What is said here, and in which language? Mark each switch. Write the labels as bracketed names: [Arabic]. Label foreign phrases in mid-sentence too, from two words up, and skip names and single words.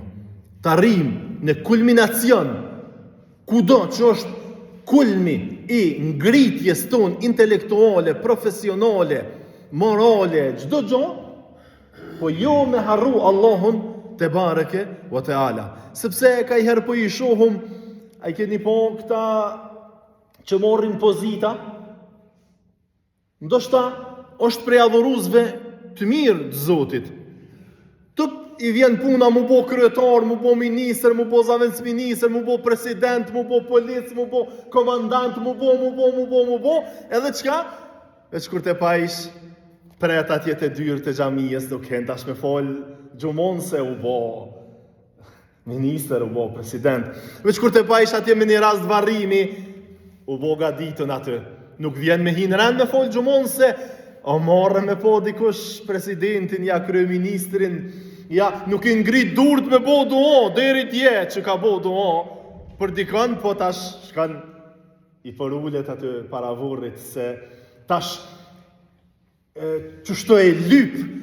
[Albanian] Ta rrim në kulminacion, kudo që është kulmi I ngritjes tonë intelektuale, profesionale, morale, çdo gjë, po jo me harru Allahun [Arabic] تبارك وتعالى. [Albanian] Sepse ka i herë po i shohum, ai keni po këta që morrin pozita, ndoshta është prej adhuruzve të mirë të Zotit. Tup i vjen puna mu bo kryetar, mu bo minister, mu bo zavendësministër, mu bo president, mu bo polic, mu bo komandant, mu bo, edhe çka? Veç kur te paish pret atje te dyrë të xhamisë, do kënë tash me fol gjumon se u bo minister, u bo president. Veç kur te paish atje me një rast varrimi, u bo gaditën aty. Nuk vjen me hinë rend me fol gjumon se o marrë me po dikush presidentin, ja kryeministrin, ja nuk i ngrit durt me bo duo, deri tje që ka bo duo, për dikon, po tash shkan i përullet aty para vorrit se tash qështu e lyp.